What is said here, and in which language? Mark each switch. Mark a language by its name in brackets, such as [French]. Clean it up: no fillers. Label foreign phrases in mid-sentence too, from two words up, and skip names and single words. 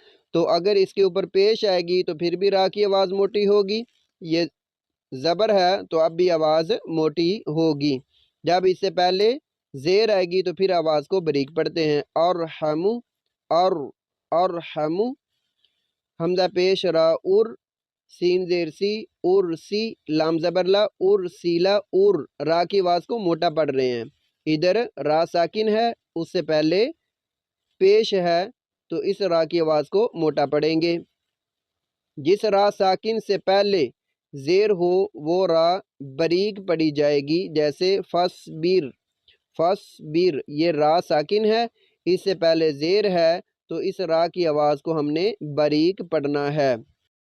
[Urdu] تو اگر اس کے اوپر پیش آئے گی تو پھر بھی را کی آواز موٹی ہوگی، یہ زبر ہے تو اب بھی آواز موٹی ہوگی۔ جب اس سے پہلے زیر آئے گی تو پھر آواز کو باریک پڑھتے ہیں، ارحم، ارحم، حمزہ پیش را ار، سین زیر سی، ارسی، لام زبر لا، ارسیلا، را کی آواز کو موٹا پڑھ رہے ہیں۔ ادھر را ساکن ہے، اس سے پہلے پیش ہے تو اس را کی آواز کو موٹا پڑھیں گے۔ جس را ساکن سے پہلے زیر ہو وہ را باریک پڑھی جائے گی، جیسے فصبر، فصبر، یہ را ساکن ہے، اس سے پہلے زیر ہے تو اس را کی آواز کو ہم نے باریک پڑھنا ہے۔